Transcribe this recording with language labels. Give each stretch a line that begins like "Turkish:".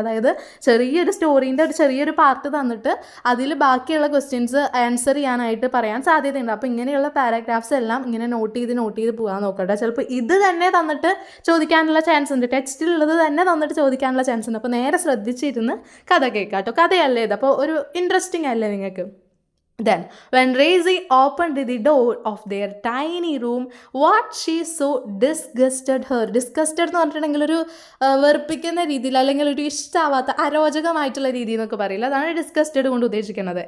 Malayalam: അതായത് ചെറിയൊരു സ്റ്റോറീൻ്റെ ഒരു ചെറിയൊരു പാർട്ട് തന്നിട്ട് അതിൽ ബാക്കിയുള്ള ക്വസ്റ്റ്യൻസ് ആൻസർ ചെയ്യാനായിട്ട് പറയാൻ സാധ്യതയുണ്ട്. അപ്പോൾ ഇങ്ങനെയുള്ള പാരാഗ്രാഫ്സ് എല്ലാം ഇങ്ങനെ നോട്ട് ചെയ്ത് പോകാൻ നോക്കട്ടെ. ചിലപ്പോൾ ഇത് തന്നെ തന്നിട്ട് ചോദിക്കാനുള്ള ചാൻസ് ഉണ്ട്, ടെക്സ്റ്റിലുള്ളത് തന്നെ തന്നിട്ട് ചോദിക്കാനുള്ള ചാൻസ് ഉണ്ട്. അപ്പോൾ നേരെ ശ്രദ്ധിച്ചിരുന്ന് കഥ കേൾക്കാം കേട്ടോ. കഥയല്ലേ ഇത്, അപ്പോൾ ഒരു ഇൻട്രസ്റ്റിംഗ് അല്ലേ നിങ്ങൾക്ക്.
English: Then, when Razi opened the door of their tiny room, what she so disgusted her.
Malayalam: Disgusted എന്ന് പറഞ്ഞിട്ടുണ്ടെങ്കിൽ ഒരു വെറുപ്പിക്കുന്ന രീതിയിൽ, അല്ലെങ്കിൽ ഒരു ഇഷ്ടമാവാത്ത അരോചകമായിട്ടുള്ള രീതി എന്നൊക്കെ പറയില്ല, അതാണ് ഡിസ്കസ്റ്റഡ് കൊണ്ട് ഉദ്ദേശിക്കുന്നത്.